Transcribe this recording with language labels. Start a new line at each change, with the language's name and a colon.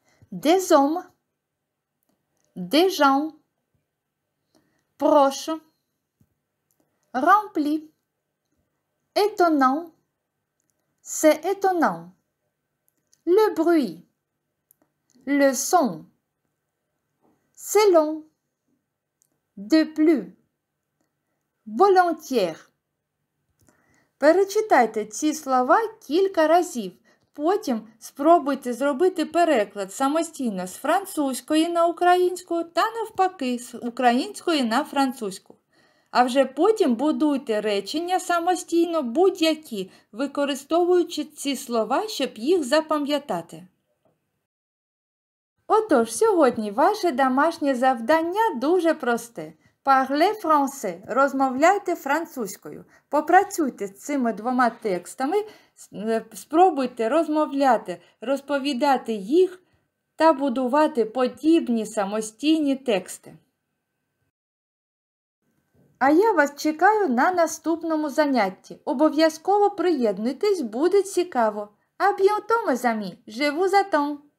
French: Des hommes, des gens, proches, remplis, étonnant, c'est étonnant, le bruit, le son, c'est long, de plus, volontiers.
Ukrainian: Перечитайте ці слова кілька разів. Потім спробуйте зробити переклад самостійно з французької на українську та навпаки з української на французьку. А вже потім будуйте речення самостійно будь-які, використовуючи ці слова, щоб їх запам'ятати. Отож, сьогодні ваше домашнє завдання дуже просте.
French: Parlez français
Ukrainian: – розмовляйте французькою. Попрацюйте з цими двома текстами, спробуйте розмовляти, розповідати їх та будувати подібні самостійні тексти. А я вас чекаю на наступному занятті. Обов'язково приєднуйтесь, буде цікаво.
French: À bientôt, mes amis. Je vous attends.